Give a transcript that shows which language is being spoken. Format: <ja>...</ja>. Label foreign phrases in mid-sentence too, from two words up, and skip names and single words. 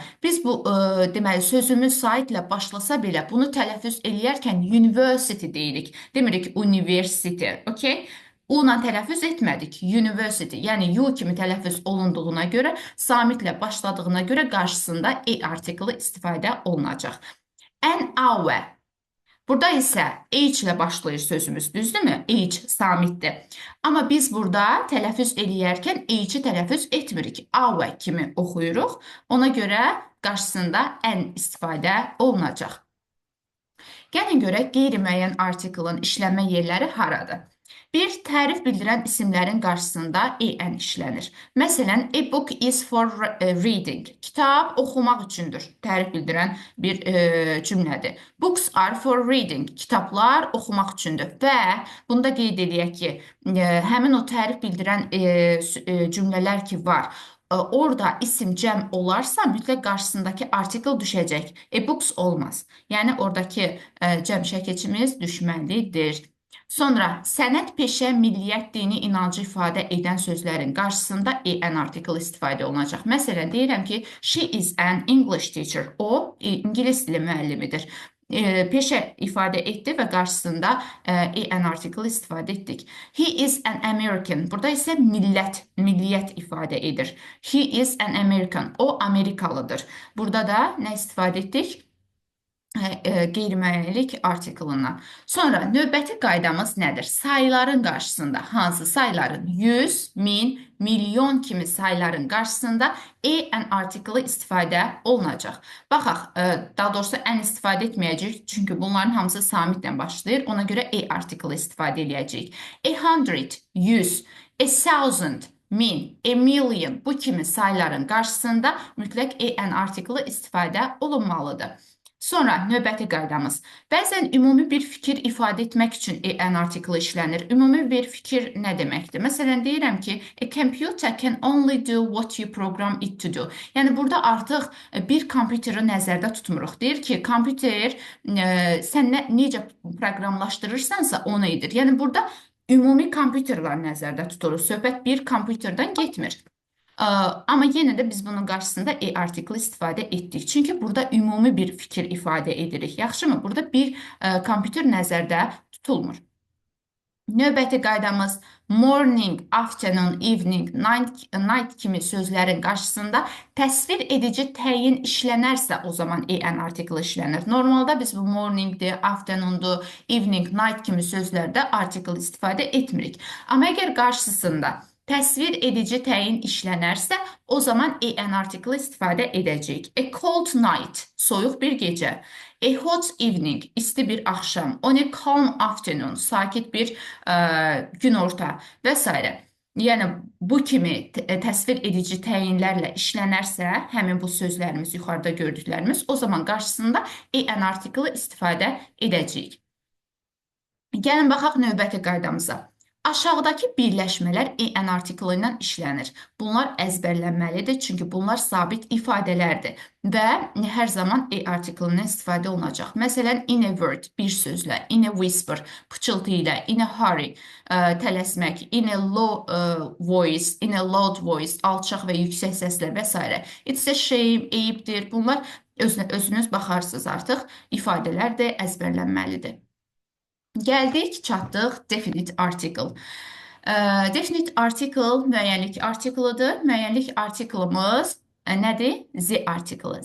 <az>Biz bu, deməli, sözümüz saitlə başlasa belə, bunu tələffüz eləyərkən university deyirik. Demirik university, okey? U-la tələffüz etmədik, university. Yəni, U kimi tələffüz olunduğuna görə, samitlə başladığına görə qarşısında artikeli istifadə olunacaq.</az> <en>An hour.</en> <az>Burada isə H ilə başlayır sözümüz, düzdürmü? H samitdir. Amma biz burada tələffüz eləyərkən H-i tələffüz etmirik. Hour kimi oxuyuruq. Ona görə qarşısında an istifadə olunacaq. Gəlin görək qeyri-müəyyən artiklın işlənmə yerləri haradır? Bir, tərif bildirən isimlərin qarşısında en işlənir. Məsələn,</az> <en>a book is for reading.</en> <az>Kitab oxumaq üçündür. Tərif bildirən bir cümlədir.</az> <en>Books are for reading.</en> <az>Kitablar oxumaq üçündür. Və bunu da qeyd edək ki, həmin o tərif bildirən cümlələr ki var, orada isim cəm olarsa mütləq qarşısındakı artikel düşəcək. E-books olmaz. Yəni oradakı cəm şəkilçimiz düşməlidir. Sonra sənət, peşə, milliyyət, dini, inancı ifadə edən sözlərin qarşısında en artikel istifadə olunacaq. Məsələn, deyirəm ki,</az> <en>she is an English teacher.</en> <az>O, ingilis dili müəllimidir. Peşə ifadə etdi və qarşısında en artikel istifadə etdik.</az> <en>He is an American.</en> <az>Burada isə millət, milliyyət ifadə edir.</az> <en>He is an American.</en> <az>O, Amerikalıdır. Burada da nə istifadə etdik? Qeyri-müəyyənlik artiklından. Sonra növbəti qaydamız nədir? Sayıların qarşısında hansı sayıların? 100, 1000, milyon kimi sayıların qarşısında en artiklı istifadə olunacaq. Baxaq, daha doğrusu en istifadə etməyəcəyik, çünki bunların hamısı samitlə başlayır. Ona görə artiklı istifadə edəcəyik.</az> <en>A hundred,</en> <az>100,</az> <en>a thousand,</en> <az>1000,</az> <en>a million</en> <az>bu kimi sayıların qarşısında mütləq en artiklı istifadə olunmalıdır. Sonra növbəti qaydamız. Bəzən ümumi bir fikir ifadə etmək üçün en artiklı işlənir. Ümumi bir fikir nə deməkdir? Məsələn, deyirəm ki,</az> <en>a computer can only do what you program it to do.</en> <az>Yəni, burada artıq bir kompüteri nəzərdə tutmuruq. Deyir ki, kompüter sən necə proqramlaşdırırsansa onu edir. Yəni, burada ümumi kompüterlər nəzərdə tutulur. Söhbət bir kompüterdən getmir. Amma yenə də biz bunun qarşısında artiklı istifadə etdik. Çünki burada ümumi bir fikir ifadə edirik. Yaxşımı? Burada bir kompüter nəzərdə tutulmur. Növbəti qaydamız</az> <en>morning, afternoon, evening, night</en> <az>kimi sözlərin qarşısında təsvir edici təyin işlənərsə o zaman en artiklı işlənir. Normalda biz bu morningdir, afternoondur,</az> <en>evening, night</en> <az>kimi sözlərdə artikl istifadə etmirik. Amma əgər qarşısında təsvir edici təyin işlənərsə, o zaman en artiklı istifadə edəcəyik.</az> <en>A cold night,</en> <az>soyuq bir gecə.</az> <en>A hot evening,</en> <az>isti bir axşam.</az> <en>On a calm afternoon,</en> <az>sakit bir günorta və s. Yəni, bu kimi təsvir edici təyinlərlə işlənərsə, həmin bu sözlərimiz, yuxarıda gördüklərimiz, o zaman qarşısında en artiklı istifadə edəcəyik. Gəlin, baxaq növbəti qaydamıza. Aşağıdakı birləşmələr en artiklı ilə işlənir. Bunlar əzbərlənməlidir, çünki bunlar sabit ifadələrdir və hər zaman artiklından istifadə olunacaq. Məsələn,</az> <en>in a word,</en> <az>bir sözlə,</az> <en>in a whisper,</en> <az>pıçıltı ilə,</az> <en>in a hurry,</en> <az>tələsmək,</az> <en>in a low voice, in a loud voice,</en> <az>alçaq və yüksək səslə və s.</az> <en>It's a shame,</en> <az>eyibdir. Bunlar özünüz baxarsınız artıq, ifadələr də əzbərlənməlidir. Gəldik, çatdıq</az> <en>definite article. Definite article</en> <az>müəyyənlik artiklıdır. Müəyyənlik artiklımız nədir? Z artiklı.</az>